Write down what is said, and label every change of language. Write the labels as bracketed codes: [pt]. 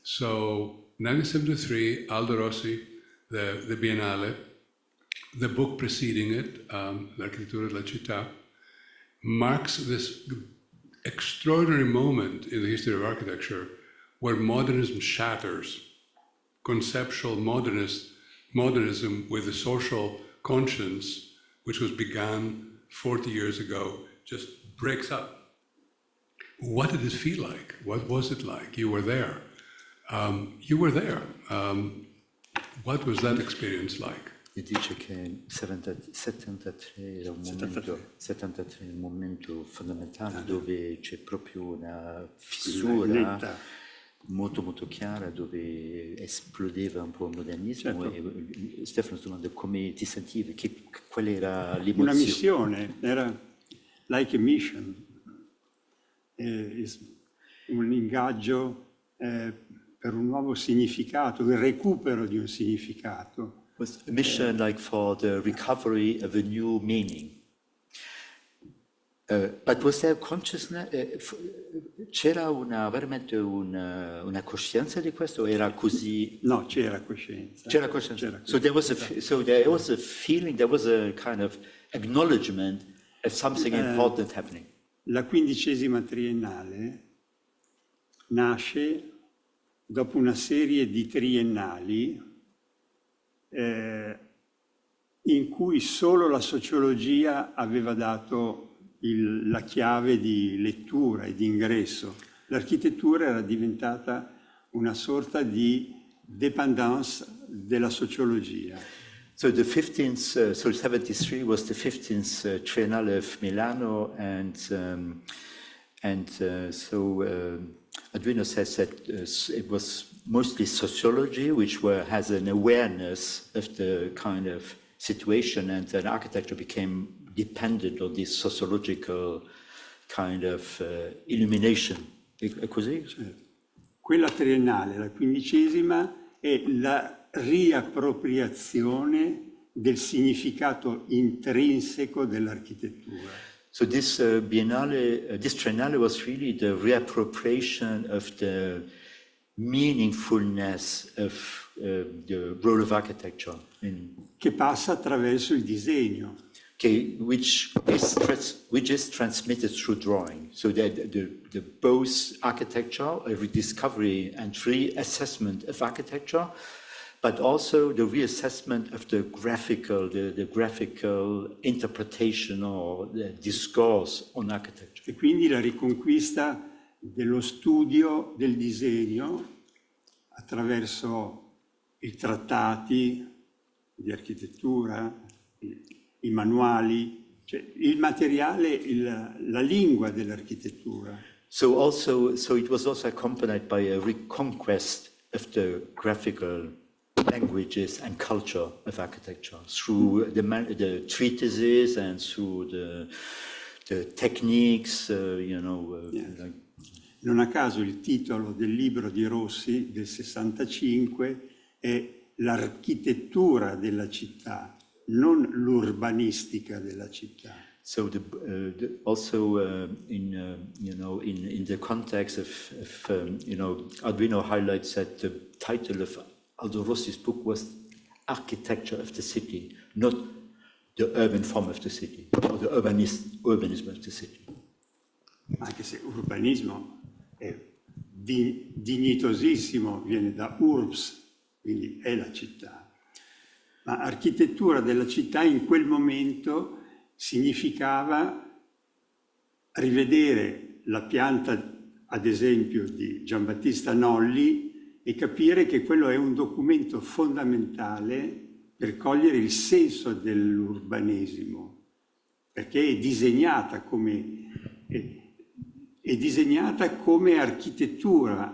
[en] So 1973, Aldo Rossi, the Biennale, the book preceding it, L'Architettura della Città, marks this extraordinary moment in the history of architecture where modernism shatters, conceptual modernism with the social conscience, which was begun 40 years ago, just breaks up. What did it feel like? What was it like? You were there. What was that experience like? [it] Mi dice che il 73 era un momento fondamentale dove c'è proprio una fissura molto molto chiara, dove esplodeva un po' il modernismo. E Stefano domanda come ti sentivi, qual era l'emozione? Una missione, era [en] like a mission, [it] un ingaggio per un nuovo significato, il recupero di un significato. [en] Was a mission like for the recovery of a new meaning. But was there consciousness? [it] C'era veramente una coscienza di questo? Era così? No, c'era coscienza. C'era coscienza. [en] So there was a feeling, there was a kind of acknowledgement of something important happening. [it] La 15ª triennale nasce dopo una serie di triennali in cui solo la sociologia aveva dato la chiave di lettura e di ingresso. L'architettura era diventata una sorta di dépendance della sociologia. [en] So the 15th, so 73 was the 15th Triennale of Milano, and Arduino says that it was mostly sociology, which has an awareness of the kind of situation, and then architecture became dependent on this sociological kind of illumination. [it] È così? Quella triennale, la 15ª, è la riappropriazione del significato intrinseco dell'architettura. [en] So this Biennale, this Triennale was really the reappropriation of the meaningfulness of the role of architecture. [it] Che passa attraverso il disegno. [en] Which is transmitted through drawing. So that the both architecture, a rediscovery and reassessment of architecture, but also the reassessment of the graphical interpretation or the discourse on architecture. [it] E quindi la riconquista dello studio del disegno attraverso i trattati di architettura, i manuali, cioè il materiale, la lingua dell'architettura. [en] So it was also accompanied by a reconquest of the graphical languages and culture of architecture through the treatises and through the techniques, like, [it] Non a caso il titolo del libro di Rossi del 65 è L'architettura della città, non l'urbanistica della città. [en] so also in the context of Arduino highlights that the title of Aldo Rossi's book was Architecture of the City, not the urban form of the city or the urbanism of the city. [it] Anche se urbanismo è dignitosissimo, viene da urbs, quindi è la città. Ma architettura della città in quel momento significava rivedere la pianta, ad esempio, di Giambattista Nolli e capire che quello è un documento fondamentale per cogliere il senso dell'urbanesimo, perché è disegnata come architettura.